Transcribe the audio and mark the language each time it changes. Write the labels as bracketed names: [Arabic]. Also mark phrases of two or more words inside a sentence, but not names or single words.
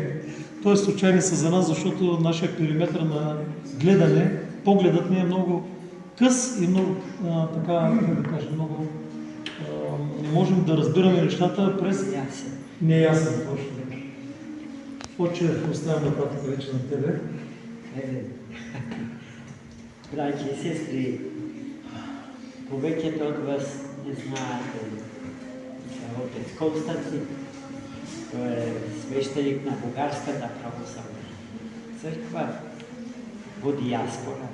[Bulgarian] Тоест случайни са за нас, защото нашия периметър на гледане, погледът ни е много къс и много, много не можем да разбираме нещата през неясен. Точно. Отче, оставям нататък вече на тебе. [Macedonian] Браќи и сестри, повеќето од вас не знаете отец Константин, тој е свештеник на Бугарската православна црква во диаспора.